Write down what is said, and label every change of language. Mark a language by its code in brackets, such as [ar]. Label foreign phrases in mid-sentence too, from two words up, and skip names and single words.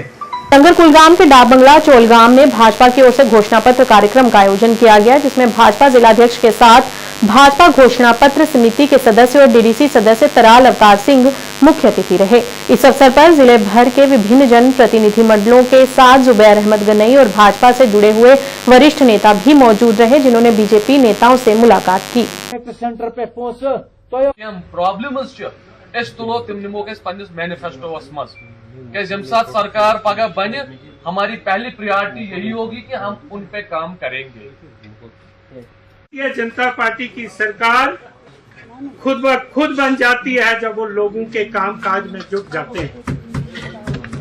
[hi] नगर कुलगाम के डाक बंगला चोलगाम में भाजपा की ओर से घोषणा पत्र कार्यक्रम का आयोजन किया गया, जिसमें भाजपा जिलाध्यक्ष के साथ भाजपा घोषणा पत्र समिति के सदस्य और डीडीसी सदस्य तराल अवतार सिंह मुख्य अतिथि रहे। इस अवसर पर जिले भर के विभिन्न जन प्रतिनिधि मंडलों के साथ जुबैर अहमद गनई और भाजपा से जुड़े हुए वरिष्ठ नेता भी मौजूद रहे, जिन्होंने बीजेपी नेताओं से मुलाकात की। [ks] सेंटर पे प्रॉब्लम तुलो तम निमो मैनिफेस्टोस मज साथ सरकार पगह बन, [hi] हमारी पहली प्रायोरिटी यही होगी कि हम उन पे काम करेंगे। भारतीय जनता पार्टी की सरकार खुद ब खुद बन जाती है जब वो लोगों के काम काज में जुट जाते हैं।